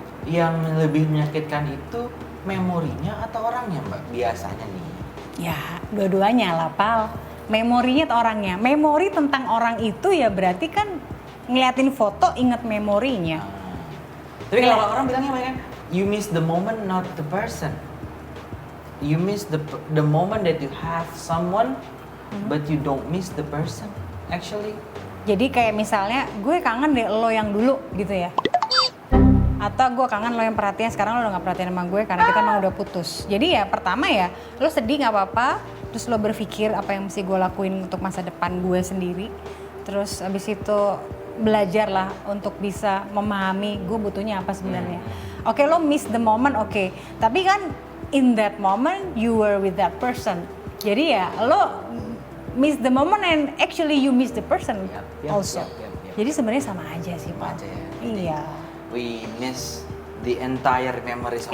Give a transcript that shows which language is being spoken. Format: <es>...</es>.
<id>yang lebih menyakitkan itu memorinya atau orangnya Mbak biasanya nih? Ya, dua-duanya lah, Pal. Memorinya atau orangnya. Memori tentang orang itu ya berarti kan ngeliatin foto inget memorinya. Tapi kalau orang bilangnya apa kan?</id> <en>You miss the moment, not the person. You miss the moment that you have someone, but you don't miss the person. Actually.</en> <id>Jadi kayak misalnya gue kangen deh lo yang dulu gitu ya. Atau gue kangen lo yang perhatian, sekarang lo udah gak perhatian sama gue karena kita emang udah putus. Jadi ya pertama ya, lo sedih gak apa-apa, terus lo berpikir apa yang mesti gue lakuin untuk masa depan gue sendiri. Terus abis itu belajar lah untuk bisa memahami gue butuhnya apa sebenarnya. Oke, lo</id> <en>miss the moment,</en> <id>oke. Tapi kan</id> <en>in that moment you were with that person.</en> <id>Jadi ya lo</id> <en>miss the moment and actually you miss the person also.</en> <id>Jadi sebenarnya sama aja sih, Pak. Aja ya. Iya.</id> <en>We miss the entire memories of</en>